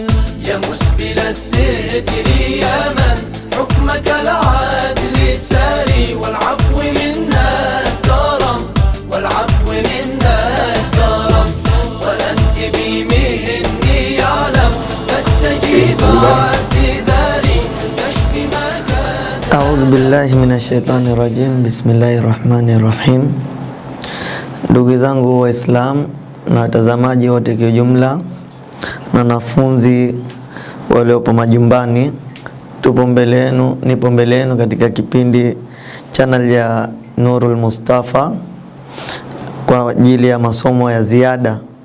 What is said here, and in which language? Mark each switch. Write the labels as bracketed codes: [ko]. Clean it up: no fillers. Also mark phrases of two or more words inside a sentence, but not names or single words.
[ar] يا مسبل الستر يا من حكمك العدل ساري، والعفو منك كرم، والعفو منك كرم، وأنت بي مني يعلم، فاستجيب اعتذاري. الكشف ما قد. أعوذ بالله من الشيطان الرجيم. بسم الله الرحمن الرحيم. [sw] Ndugu zangu Waislamu na watazamaji wote kwa jumla na wanafunzi waliopo majumbani, nipo mbele yenu katika kipindi channel ya Nurul Mustafa kwa ajili ya masomo ya ziada.